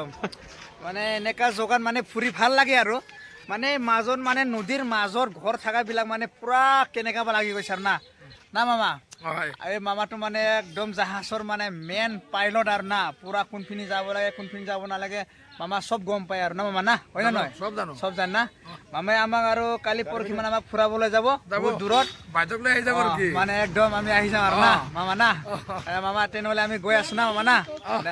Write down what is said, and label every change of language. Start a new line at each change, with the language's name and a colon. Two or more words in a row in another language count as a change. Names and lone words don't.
Assamese: মানে এনেকা জগাত মানে ফুৰি ভাল লাগে আৰু মানে মাজত মানে নদীৰ মাজত ঘৰ থাকা বিলাক মানে পুৰা কেনেকা লাগি গৈছে আৰু না মামা এই মামাটো মানে একদম জাহাজৰ মানে মেন পাইলট আৰু না পুৰা কোনফিনি যাব লাগে কোনফিনি যাব নালাগে মামা সব গম পায় আৰু না মামা না হয় না নহয় সব জান না মামাই আমাক আৰু কালি পৰহি মানে আমাক ফুৰাবলৈ যাব বহুত দূৰত বাইক লৈ আহি যাব মানে একদম আমি আহি যাম আৰু না মামা না মামা তেনেহ'লে আমি গৈ আছো না মামা না